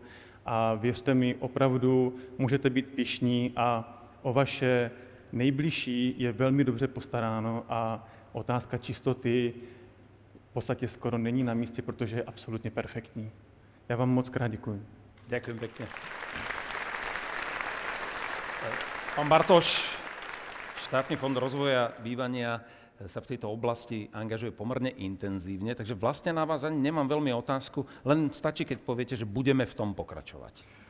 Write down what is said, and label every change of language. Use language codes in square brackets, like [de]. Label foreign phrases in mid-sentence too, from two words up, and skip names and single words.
[cs] A věřte mi, opravdu můžete být pyšní a o vaše nejbližší je velmi dobře postaráno a otázka čistoty v podstatě skoro není na místě, protože je absolutně perfektní. Já vám moc krát děkuji. [sk] Ďakujem pekne. Pán Bartoš, Štátny fond rozvoja bývania sa v tejto oblasti angažuje pomerne intenzívne, takže vlastne na vás ani nemám veľmi otázku, len stačí, keď poviete, že budeme v tom pokračovať.